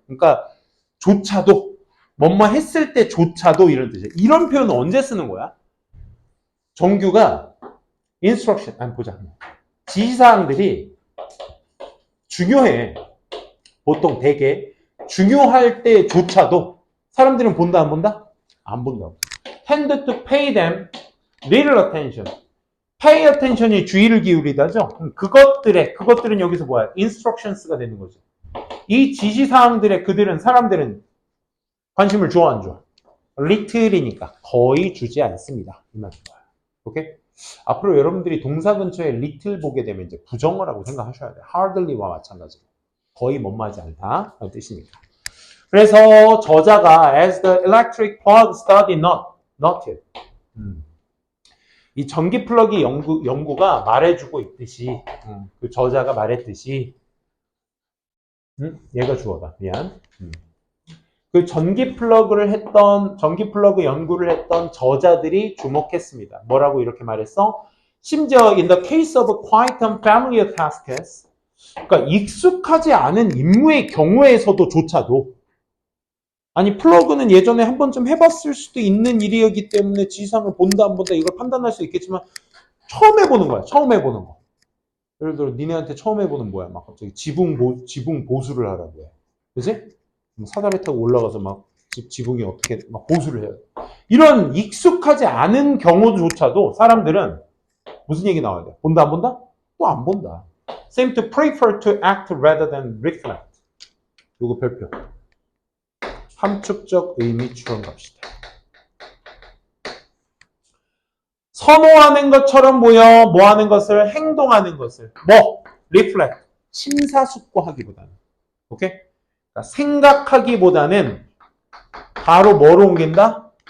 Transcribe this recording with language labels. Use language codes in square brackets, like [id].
[ko] 그러니까 조차도 뭐뭐 했을 때조차도 이런 뜻이야. 이런 표현은 언제 쓰는 거야? 정규가 instruction 보자. 지시사항들이 중요해. 보통 되게 중요할 때조차도 사람들은 본다 안 본다? 안 본다고. [en] tend to pay them little attention. pay attention [ko] 이 주의를 기울이다죠. 그것들은 여기서 뭐야? instructions가 되는 거죠. 이 지시사항들에 사람들은 관심을 줘, 안 줘? little이니까 거의 주지 않습니다. 이 말인 거예요. 오케이? 앞으로 여러분들이 동사 근처에 little 보게 되면 이제 부정어라고 생각하셔야 돼요. hardly와 마찬가지로. 거의 못마지 않다. 라는 뜻이니까. 그래서 저자가 [en] as the electric plug study noted. [ko] 이 전기 플러기 연구가 말해주고 있듯이, 그 저자가 말했듯이, 얘가 주어다. 미안. 그 전기 플러그 연구를 했던 저자들이 주목했습니다. 뭐라고 이렇게 말했어? 심지어 [en] in the case of quite unfamiliar tasks, [ko] 그러니까 익숙하지 않은 임무의 경우에서도조차도, 아니 플러그는 예전에 한 번쯤 해봤을 수도 있는 일이었기 때문에 지시사항을 본다 안 본다 이걸 판단할 수 있겠지만 처음 해보는 거야. 처음 해보는 거. 예를 들어 니네한테 처음 해보는 뭐야? 막 갑자기 지붕 보수를 하라고 해. 그치? 사다리 타고 올라가서 막 지붕이 어떻게 막 보수를 해야 돼. 이런 익숙하지 않은 경우조차도 사람들은 무슨 얘기 나와야 돼? 본다 안 본다? 또 안 본다. [en] Seem to prefer to act rather than reflect. [ko] 요거 별표. 함축적 의미 추론 갑시다. 선호하는 것처럼 보여 뭐 하는 것을 행동하는 것을 reflect 심사숙고하기보다는 오케이? 그러니까 생각하기보다는 바로 뭐로 옮긴다?